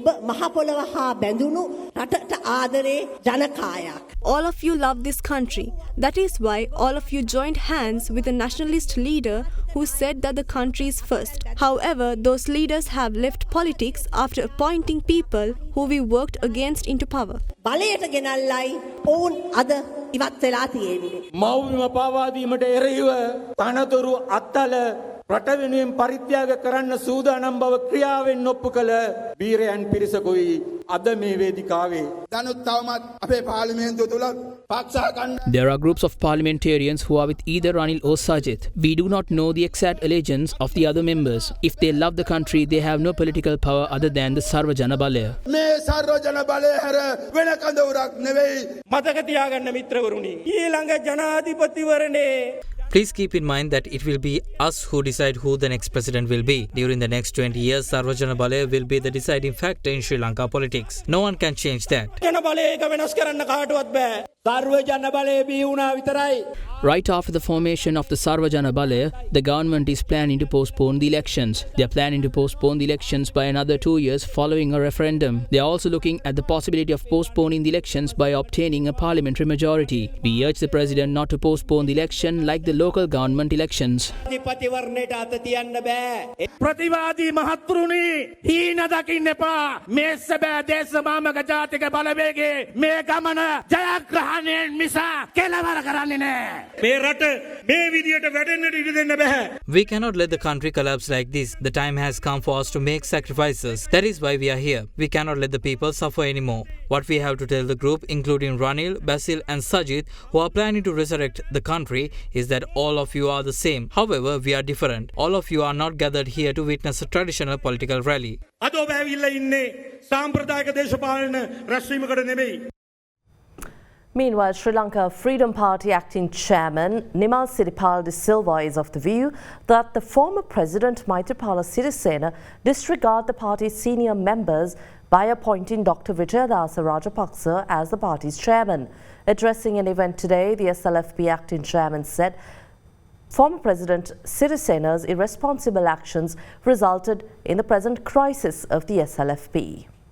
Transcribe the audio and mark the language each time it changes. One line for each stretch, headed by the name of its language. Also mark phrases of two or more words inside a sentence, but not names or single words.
English: All of you love this country. That is why all of you joined hands with a nationalist leader who said that the country is first. However, those leaders have left politics after appointing people who we worked against into power.
Sinhala: මව්බිම පාවා දීමට එරෙහිව තනතුරු අත්තල රට වෙනුවෙන් පරිත්‍යාග කරන්න සූදානම් බව ක්‍රියාවෙන් ඔප්පු කළ වීරයන් පිරිසකුයි අද මේ වේදිකාවේ. දැනුත් තවමත් අපේ පාර්ලිමේන්තුව තුල
English: There are groups of parliamentarians who are with either Ranil or Sajith. We do not know the exact allegiance of the other members. If they love the country, they have no political power other than the Sarva Jana Balaya.
Sinhala: මේ සර්ව ජන බලය හැර වෙන කඳවුරක් නෙවෙයි. මතක තියාගන්න මිත්‍රවරුනි. ඊළඟ ජනාධිපතිවරණේ
English: Please keep in mind that it will be us who decide who the next president will be. During the next 20 years, Sarva Jana Balaya will be the deciding factor in Sri Lanka politics. No one can change that. Right after the formation of the Sarva Jana Balaya, the government is planning to postpone the elections. They are planning to postpone the elections by another 2 years following a referendum. They are also looking at the possibility of postponing the elections by obtaining a parliamentary majority. We urge the president not to postpone the election like the local government elections.
Sinhala: ප්‍රතිවාදී මහත්තුරුනි හීන දකින්න එපා මේ සැබෑ දේශමාමක ජාතික බලවේගයේ මේ ගමන ජයග්‍රහණයෙන් මිස කෙලවර කරන්නේ නැහැ. මේ රට මේ විදියට වැටෙන්නට ඉඩ දෙන්න බෑ.
English: We cannot let the country collapse like this. The time has come for us to make sacrifices. That is why we are here. We cannot let the people suffer anymore. What we have to tell the group, including Ranil, Basil and Sajith, who are planning to resurrect the country, is that all of you are the same. However, we are different. All of you are not gathered here to witness a traditional political rally.
Sinhala: අද ඔබ ඇවිල්ලා ඉන්නේ සාම්ප්‍රදායික දේශපාලන රැස්වීමකට නෙමෙයි.
English: Meanwhile, Sri Lanka Freedom Party acting chairman Nimal Siripal de Silva is of the view that the former president Maithripala Sirisena disregard the party's senior members by appointing Dr. Vijayadasa Rajapaksa as the party's chairman. Addressing an event today, the SLFP acting chairman said former President Sirisena's irresponsible actions resulted in the present crisis of the SLFP.